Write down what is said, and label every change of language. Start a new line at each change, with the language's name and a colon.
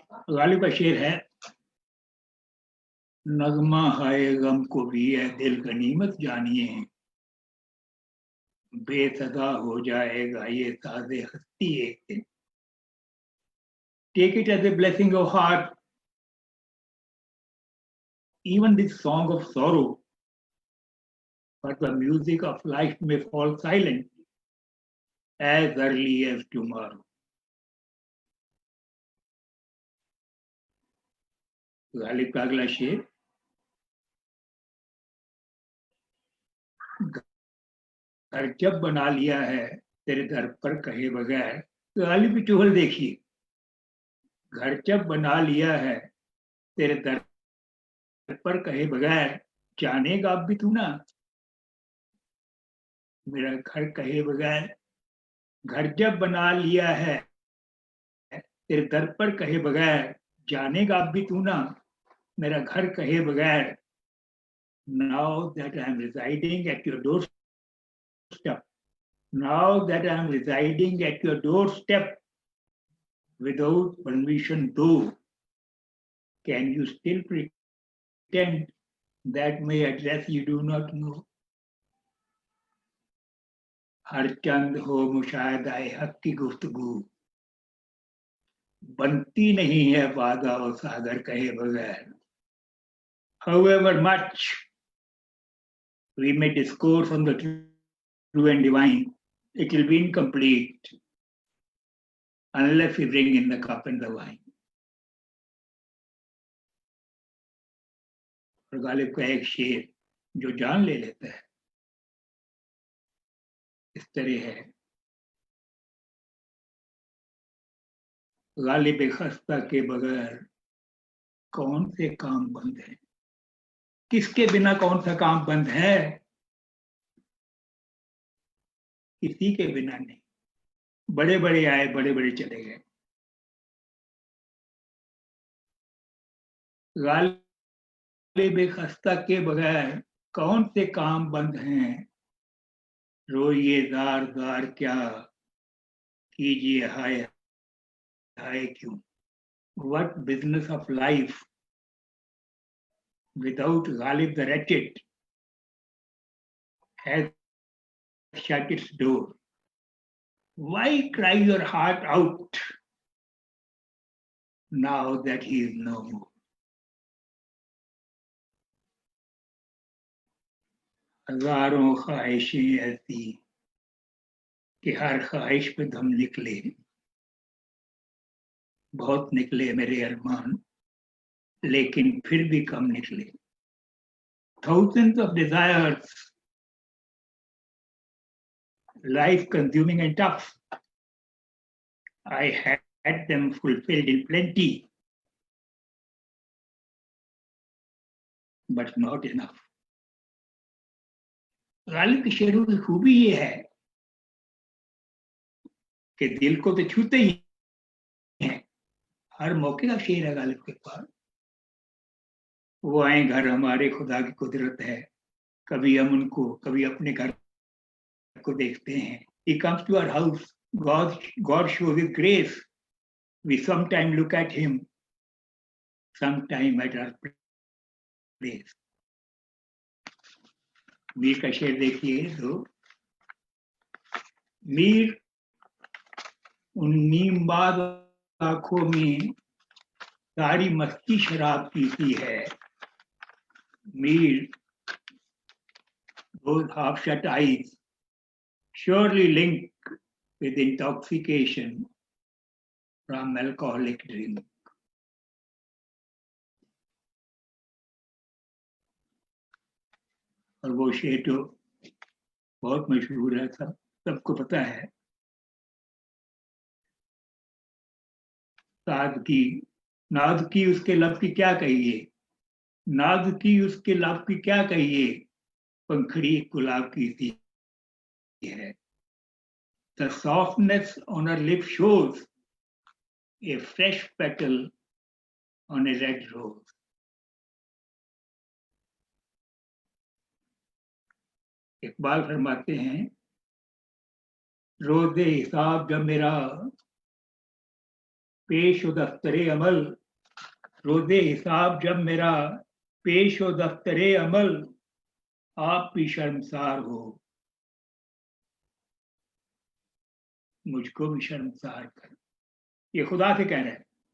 Hindi: गालिब का शेर है, नगमा हाय गम को भी है दिल गनीमत जानिए, बेसदा हो जाएगा ये सादे हस्ती एक दिन।
English: Take it as a blessing of heart, even this song of sorrow, but the music of life may fall silent as early as tomorrow.
Hindi: Ghalib का अगला शेर, घर जब बना लिया है तेरे दर पर कहे बगैर। गालिब की चुहल देखिए, घर जब बना लिया है तेरे दर पर कहे बगैर, जानेगा अब भी तू ना मेरा घर कहे बगैर। घर जब बना लिया है तेरे दर पर कहे बगैर, जानेगा अब भी तू ना मेरा घर कहे बगैर।
English: Now that I am residing at your doorstep, now that I am residing at your doorstep without permission though, can you still pretend that my address you do not know?
Hindi: हर चंद हो मुशाहदाए हक की गुफ्तगू, बनती नहीं है वादा और सागर कहे बगैर।
English: However much we may discourse on the true and divine, it will be incomplete unless we bring in the cup and the wine.
Hindi: और गालिब का एक शेर जो जान ले लेता है इस तरह है, गालिब खस्ता के बगैर कौन से काम बंद है। किसके बिना कौन सा काम बंद है? किसी के बिना नहीं। बड़े बड़े आए, बड़े बड़े चले गए। गालिब खस्ता के बगैर कौन से काम बंद हैं। रोइए जार जार क्या, कीजिए हाय हाय क्यों।
English: What business of life without Ghalib the wretched has shut its door? Why cry your heart out now that he is no more?
Hindi: हजारों ख्वाहिशें ऐसी कि हर ख्वाहिश पे दम निकले, बहुत निकले मेरे अरमान लेकिन फिर भी कम निकले।
English: Thousands of desires, life consuming and tough, I had them fulfilled in plenty, but not enough.
Hindi: Ghalib के शेरों की खूबी ये है कि दिल को तो छूते ही हैं। हर मौके का शेर है गालिब के पास। वो आए घर हमारे खुदा की कुदरत है, कभी हम उनको कभी अपने घर को देखते हैं.
English: He comes to our house. God shows His grace. We sometime look at Him, sometime at our place.
Hindi: Mir का शेर देखिए तो मीर उन नीमबाज आंखों में सारी मस्ती शराब पीती है.
English: Mir, those half-shut eyes, surely linked with intoxication from alcoholic drink.
Hindi: और वो शेर तो बहुत मशहूर है, सबको पता है. सादगी, नाद की उसके लब की क्या कहिए, नाद की उसके लब की क्या कहिए, पंखड़ी गुलाब की सी है.
English: The softness on her lip shows a fresh petal on a red rose.
Hindi: Iqbal फरमाते हैं, रोज़े हिसाब जब मेरा पेश हो दफ्तरे अमल, रोज़े हिसाब जब मेरा पेश हो दफ्तरे अमल, आप भी शर्मसार हो, मुझको भी शर्मसार कर. ये खुदा से कह रहे हैं.